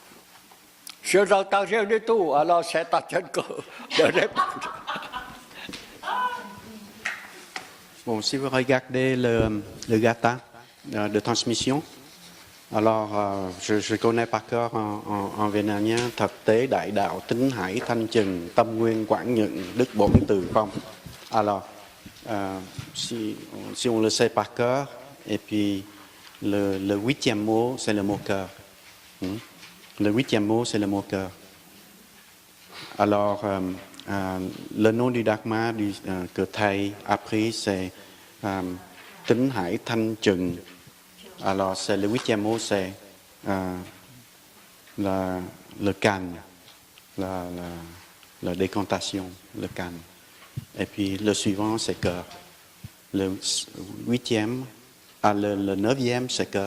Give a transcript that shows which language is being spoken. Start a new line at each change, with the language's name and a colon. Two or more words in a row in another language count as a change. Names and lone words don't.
French: Je n'entends rien du tout, alors c'est à toi de répondre. Bon, si vous regardez le gata de transmission, alors je connais par cœur en vietnamien
Vietnamese: thực tế đại đạo tính hải thanh trừng tâm nguyên quảng nhận đức bổn từ không.
French: Alors si on le sait par cœur, et puis le huitième mot c'est le mot cœur. Le huitième mot c'est le mot cœur. Alors le nom du Dharma que thầy a pris c'est tính hải thanh trừng. Alors c'est le huitième mot c'est le calme, la décantation, le calme. Et puis le suivant c'est cœur. Le huitième, le neuvième c'est cœur.